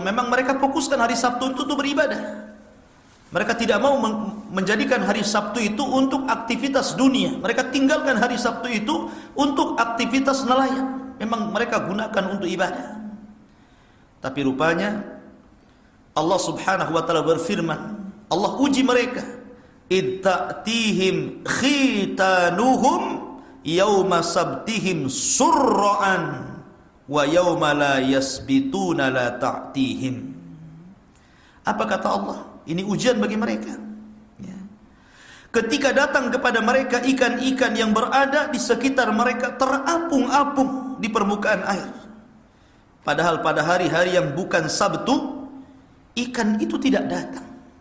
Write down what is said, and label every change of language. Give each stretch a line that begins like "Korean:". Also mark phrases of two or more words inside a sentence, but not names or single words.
Indonesian: Memang mereka fokuskan hari Sabtu itu untuk beribadah. Mereka tidak mau menjadikan hari Sabtu itu untuk aktivitas dunia. Mereka tinggalkan hari Sabtu itu untuk aktivitas nelayan. Memang mereka gunakan untuk ibadah. Tapi rupanya Allah
Arabic: سبحانه وتعالى
Indonesian: berfirman, Allah uji mereka.
Arabic: إذ تأتيهم حيتانهم يوم سبتهم شرعا ويوم لا يسبتون لا تأتيهم.
Indonesian: Apa kata Allah? Ini ujian bagi mereka. Ketika datang kepada mereka ikan-ikan yang berada di sekitar mereka terapung-apung di permukaan air. Padahal pada hari-hari yang bukan Sabtu, ikan itu tidak datang.